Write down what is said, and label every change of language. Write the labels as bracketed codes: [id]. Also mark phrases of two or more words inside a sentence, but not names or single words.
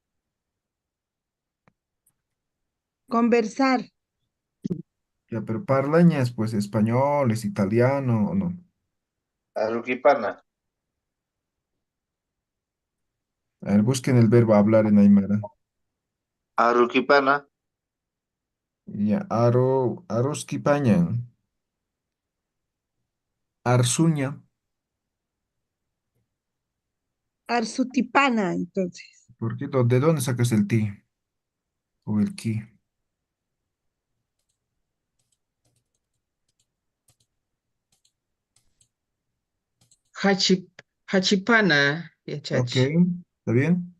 [es] Conversar. Ya, pero parlaña es pues español, es italiano o no. [ay] Aruquipana. [es] A ver, busquen el verbo hablar en Aymara. [ay] Aruquipana. Ya, aroskipaña, arsuña. Arsutipana, [es] entonces. ¿Por qué? ¿De dónde sacas el ti o el ki? [ay] Hachipana. Ya, [es] Ok, [ay] chachi. [es] ¿está bien?